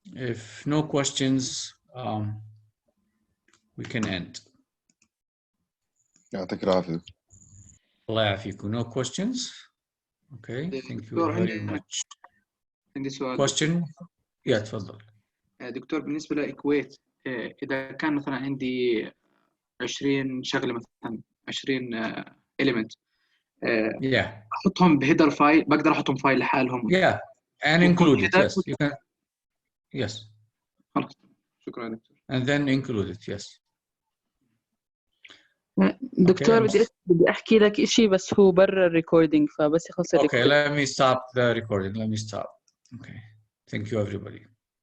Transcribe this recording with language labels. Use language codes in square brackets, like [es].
[en] If no questions, we can end. [ar] يعطيك العافية. الله يعافيكم. [en] No questions? Okay, thank you very much. [ar] عندي سؤال. [en] Question? Yeah, [ar] تفضل. دكتور بالنسبة لإكويت إذا كان مثلا عندي 20 شغلة مثلا 20 element [en] Yeah. [ar] أحطهم بهيدر فايل بقدر أحطهم فايل لحالهم. [en] Yeah. And include it. Yes. You can. Yes. [ar] خلاص شكرا دكتور. [en] And then include it. Yes. [ar] دكتور [en] Okay. [ar] بدي احكي لك شيء بس هو برا الريكوردينج فبس يخلص [en] Okay. Let me stop the recording. Let me stop. Okay. Thank you everybody.